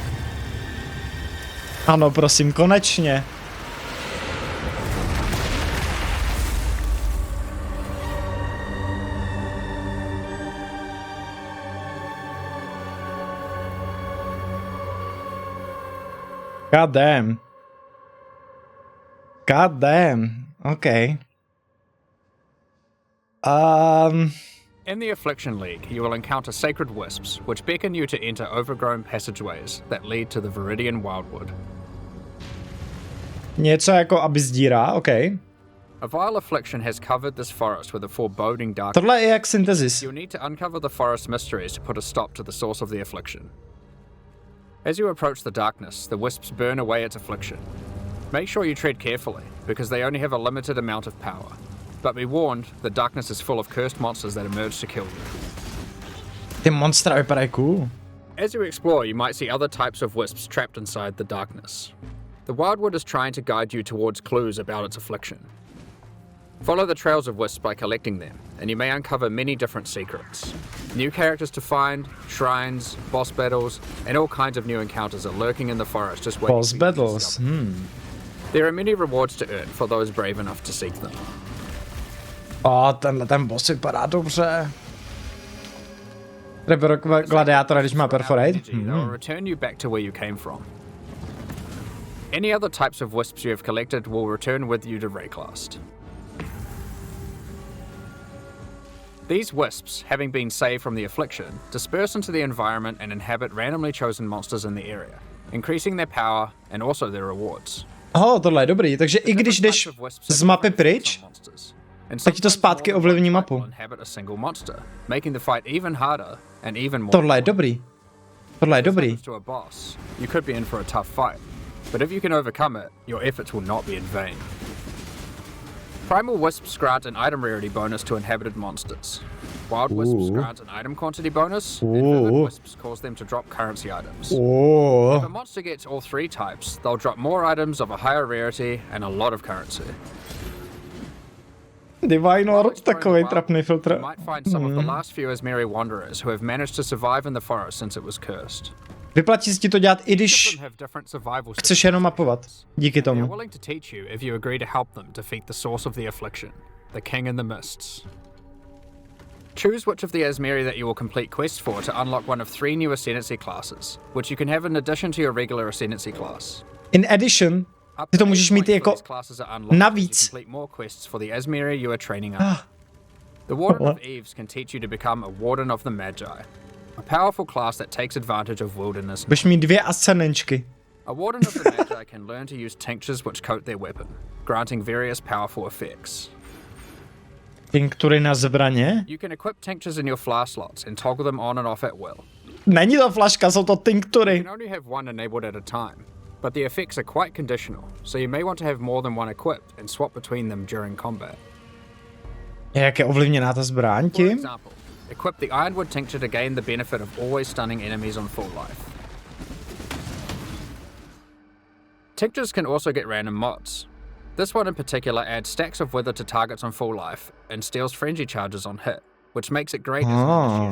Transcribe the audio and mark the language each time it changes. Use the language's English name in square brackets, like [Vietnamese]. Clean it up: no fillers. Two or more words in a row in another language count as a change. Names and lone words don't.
[Czech] Ano, prosím, konečně. [English] God damn. God damn. Okay. In the Affliction League, you will encounter sacred wisps, which beckon you to enter overgrown passageways that lead to the Viridian Wildwood. [Czech] Něco jako aby sdírá, okay. [English] A vile affliction has covered this forest with a foreboding darkness. [Czech] Tohle je jak synthesis. [English] You'll need to uncover the forest mysteries to put a stop to the source of the affliction. As you approach the darkness, the wisps burn away its affliction. Make sure you tread carefully, because they only have a limited amount of power. But be warned, the darkness is full of cursed monsters that emerge to kill you. [Czech] Ty monstra vypadají cool. [English] As you explore, you might see other types of wisps trapped inside the darkness. The Wildwood is trying to guide you towards clues about its affliction. Follow the trails of wisps by collecting them, and you may uncover many different secrets. New characters to find, shrines, boss battles, and all kinds of new encounters are lurking in the forest just waiting Boss for you to battles, discover. There are many rewards to earn for those brave enough to seek them. [Czech] Ten boss vypadá dobře. Gladiátora, když má perforate. [English] They'll return you back to where you came from. Any other types of wisps you have collected will return with you to Rayclast. These wisps, having been saved from the affliction, disperse into the environment and inhabit randomly chosen monsters in the area, increasing their power and also their rewards. [Czech] Tohle je dobrý, takže i když jdeš z mapy pryč, tak ti to zpátky ovlivní mapu. Tohle je dobrý. Tohle je dobrý. [English] You could be in for a tough fight, but if you can overcome it, your efforts will not be in vain. Primal wisps grant an item rarity bonus to inhabited monsters. Wild wisps grant an item quantity bonus, and vivid wisps cause them to drop currency items. If a monster gets all three types, they'll drop more items of a higher rarity and a lot of currency. [Czech] Divine Orb, takovej trapný filtr. [English] You might find some of the last few Asmiri wanderers who have managed to survive in the forest since it was cursed. [Czech] Vyplatí se ti to dělat, i když [English] Each of them have different survival [Czech] chceš jenom mapovat. Díky [English] They're [Czech] tomu. [English] willing to teach you if you agree to help them defeat the source of the affliction, the King in the Mists. Choose which of the Asmeri that you will complete quests for to unlock one of 3 new ascendancy classes, which you can have in addition to your regular ascendancy class. In addition, Up [Czech] ty to [English] to [Czech] můžeš [English] 8 [Czech] mít [English] points [Czech] jako [English] for these classes are unlocked as you [Czech] navíc. [English] complete more quests for the Asmeri you are training up. The Warden of Eves can teach you to become a Warden of the Magi, a powerful class that takes advantage of wilderness. [Czech] Budeš mít 2 ascendenčky. [English] A Warden of the Magi can learn to use tinctures which coat their weapon, granting various powerful effects. [Czech] Tinktury na zbraně? [English] You can equip tinctures in your flask slots and toggle them on and off at will. [Czech] Není to flaška, jsou to [English] You [Czech] tinktury. [English] can only have one enabled at a time, but the effects are quite conditional, so you may want to have more than one equipped and swap between them during combat. [Czech] Jak je ovlivněná ta zbraň [English] For [Czech] tím? [English] example, equip the Ironwood tincture to gain the benefit of always stunning enemies on full life. Tinctures can also get random mods. This one in particular adds stacks of wither to targets on full life and steals frenzy charges on hit, which makes it great as an initiator.